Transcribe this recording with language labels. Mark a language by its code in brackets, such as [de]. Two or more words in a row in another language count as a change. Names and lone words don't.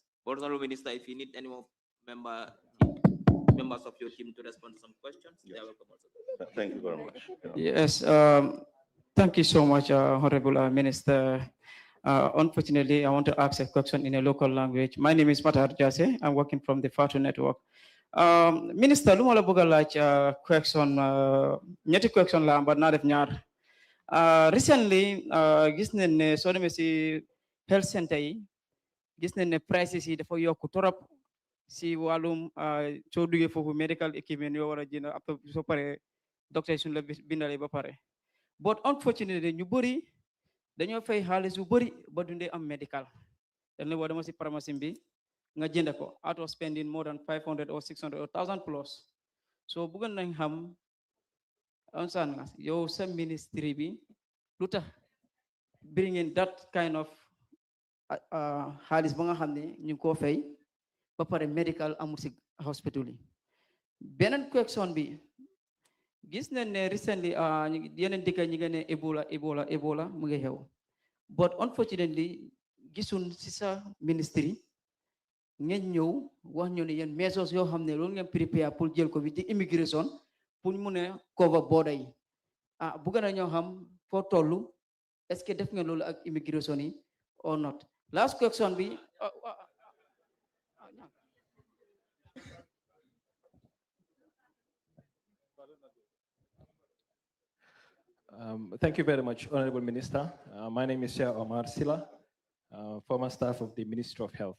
[en] Honorable Minister, if you need any more members of your team to respond to some questions, they are welcome also. Thank you very much. Yes, thank you so much, Honorable Minister. Unfortunately, I want to ask a question in a local language. My name is Matar Jase. I'm working from the FATU network. Minister, [wo] lu ma la bëgg a laaj question ñetti question la but naa def ñaar. Recently, gis nañ ne soo demee si [en] health center [wo] yi gis nañ ne prices yi dafa yokk torop si wàllum soo duggee foofu [en] medical equipment [wo] yoo war a jënd après soo paree docteur yi suñu la bindalee ba pare. [en] But unfortunately, [wo] ñu bëri dañoo fay xaalis bu bëri ba dundee am medical. dañ ne boo dama si pharmacie bi nga jënd ko [en] out of spending more than 500 or 600 or 1000 plus. [wo] So bëggoon nañ xam ansaan nga yow sa ministry bi lu tax [en] bring in that kind of [wo] xaalis ba nga xam ne ñu ngi koo fay ba pare medical amul si hospital yi. Beneen question bi gis nañ ne recently yeneen dëkk ñi nga ne Ebola mu ngi xew. [en] But unfortunately [wo] gisun si sa ministry ngeen ñëw wax ñu ne yéen measures yoo xam ne loolu ngeen prepare pour jël ko bi di immigration pour ñu mun a [en] cover border [wo] yi bëgg na ñoo xam foo toll [fr] est-ce que [wo] def ngeen loolu ak immigration yi [en] or not. Last question bi Thank you very much, Honorable Minister. My name is Shah Omar Sila, former staff of the Ministry of Health.